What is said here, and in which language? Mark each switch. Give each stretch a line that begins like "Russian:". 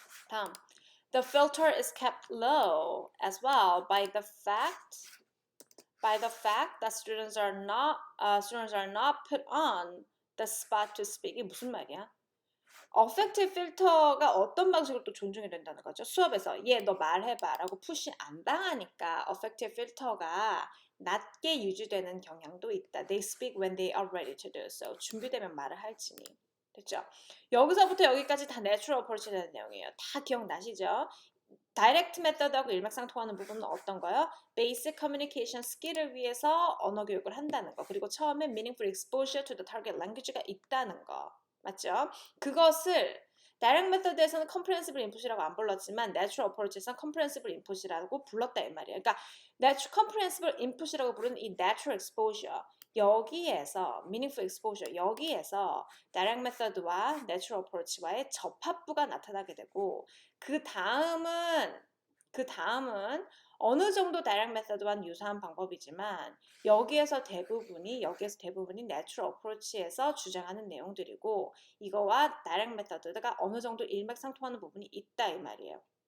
English: 다음, the filter is kept low as well by the fact that students are not put on the spot to speak.
Korean: 이게 무슨 말이야? affective filter가 어떤 방식으로 또 존중이 된다는 거죠. 수업에서 얘 너 말해봐 라고 푸시 안 당하니까 affective filter가 낮게 유지되는 경향도 있다.
English: They speak when they are ready to do so.
Korean: 준비되면 말을 할지니. 됐죠? 여기서부터 여기까지 다 natural approach에 대한 내용이에요. 다 기억나시죠? 다이렉트 메서드하고 일맥상통하는 부분은 어떤 거요? 베이직 커뮤니케이션 스킬을 위해서 언어 교육을 한다는 거. 그리고 처음에
English: meaningful exposure to the target language
Korean: 가 있다는 거. 맞죠? 그것을 다이렉트 메서드에서는 comprehensible input이라고 안 불렀지만 natural approach에서는 comprehensible input이라고 불렀다 이 말이에요. 그러니까 comprehensible input이라고 부르는 이 natural exposure 여기에서 meaningful exposure 여기에서 direct method와 natural approach와의 접합부가 나타나게 되고 그 다음은 어느 정도 direct method와는 유사한 방법이지만 여기에서 대부분이 natural approach에서 주장하는 내용들이고 이거와 direct method가 어느 정도 일맥상통하는 부분이 있다 이 말이에요.